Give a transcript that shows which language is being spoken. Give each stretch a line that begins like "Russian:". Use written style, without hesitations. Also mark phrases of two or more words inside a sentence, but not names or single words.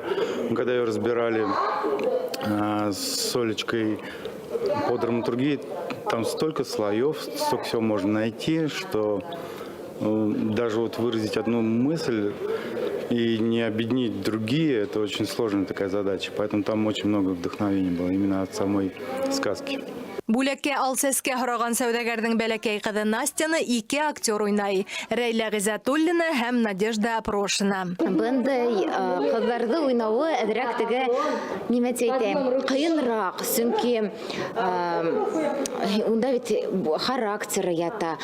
Russian: Когда ее разбирали с Олечкой по драматургии, там столько слоев, столько всего можно найти, что даже вот выразить одну мысль и не объединить другие, это очень сложная такая задача. Поэтому там очень много вдохновения было именно от самой сказки.
Tatar: Бүлеккә ал сәскә һораган сәүдәгәрнең бәләкәй кызы Настяны ике актер уйнай. Рәйлә Гыйззәтуллина һәм Надежда Прошина. Бындай кызларды уйнауы әзрәк теге нимә әйтәм, кыенрак, чөнки унда бит характеры ята.